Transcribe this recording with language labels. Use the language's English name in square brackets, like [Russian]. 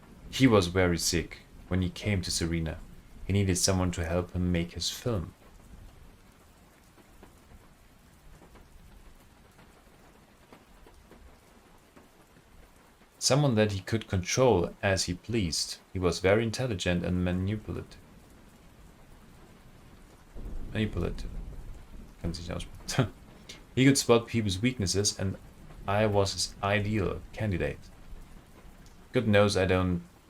[English] He was very sick when he came to Serena. He needed someone to help him make his film. Someone that he could control as he pleased. He was very intelligent and manipulative. [German] Kann sich nicht aussprechen. [English] He could spot people's weaknesses and I was his ideal candidate. God knows I don't...